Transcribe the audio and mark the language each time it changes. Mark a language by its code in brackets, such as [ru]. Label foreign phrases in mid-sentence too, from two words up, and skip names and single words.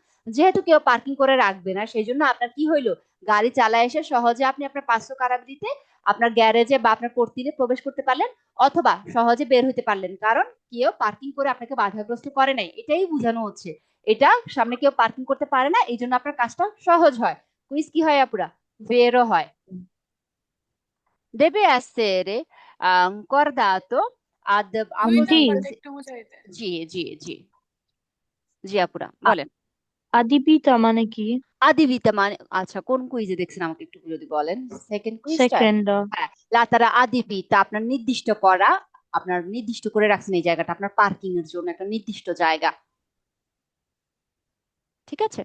[bn] যেহেতু কেউ পার্কিং করে রাখবে না, সেই জন্য আপনার কি হইলো, গাড়ি চালায় এসে সহজে আপনি আপনার 500 কারাবিলিতে আপনার গ্যারেজে বা আপনার কর্তিলে প্রবেশ করতে পারলেন, অথবা সহজে বের হতে পারলেন, কারণ কেউ পার্কিং করে আপনাকে বাধাগ্রস্ত করে নাই, এটাই বোঝানো হচ্ছে। এটা সামনে কেউ পার্কিং করতে পারে না, এই জন্য আপনার কাজটা সহজ হয়। কুইজ কি হয় আপুরা? বেরো হয়। [it] deve essere cordato ad [bn] আন্টি, জি জি জি জি আপুরা বলেন। আদিপিতা মানে কি? আদিবিতা মানে, আচ্ছা কোন কুইজে দেখছেন আমাকে একটু যদি বলেন, সেকেন্ড কুইজটা? সেকেন্ড। হ্যাঁ, লাতারা আদিবিতা আপনার নির্দিষ্ট করা, আপনার নির্দিষ্ট করে রাখছেন এই জায়গাটা আপনার পার্কিং এর জন্য একটা নির্দিষ্ট জায়গা, ঠিক আছে?